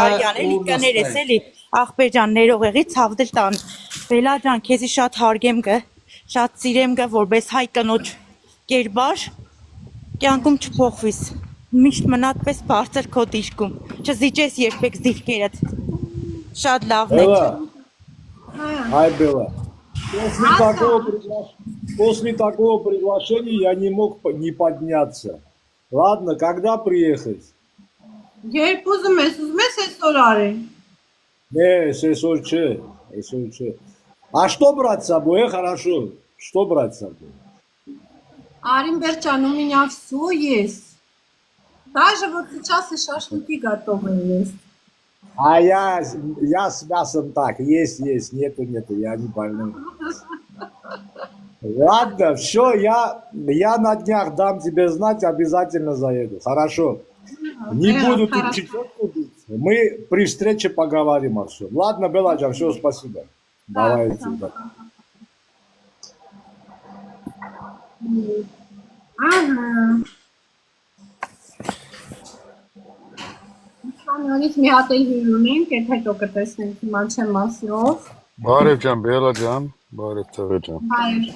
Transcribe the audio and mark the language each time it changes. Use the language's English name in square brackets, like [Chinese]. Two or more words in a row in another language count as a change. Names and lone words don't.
[Armenian] էլի կներես էլի ախպեր ջան ներողեղի ցավդել տան Բելա ջան քեզի շատ հարգեմ գը շատ սիրեմ գը որպես հայ կնոջ կերպար կյանքում չփոխվիս միշտ մնացպես բարձր քո դիրքում չզիջես երբեք դիրքերդ շատ լավն է [Russian] Ай, было. После такого приглашения я не мог не подняться. Ладно, когда приехать? [Armenian] Երբ ուզում ես այսօր արի։ [Russian] Не, ССОЧ. А что брать с собой? Хорошо. Что брать с собой? Арин Берчан, у меня все есть. Даже вот сейчас и шашлыки готовы есть. А я с мясом так. Есть. Нету, я не больной. Ладно, все, я на днях дам тебе знать, обязательно заеду. Хорошо. Не буду тут чечетку бить. Мы при встрече поговорим о всем. Ладно, Беладжан, все, спасибо. Давай сюда. [Armenian] Ահա։ Անոնից մի հատ էլ հյուր ունենք, այդ հետո կտեսնենք հիմա չեմ ասելով։ Բարև ջան, Բելա ջան, բարև Թղե ջան։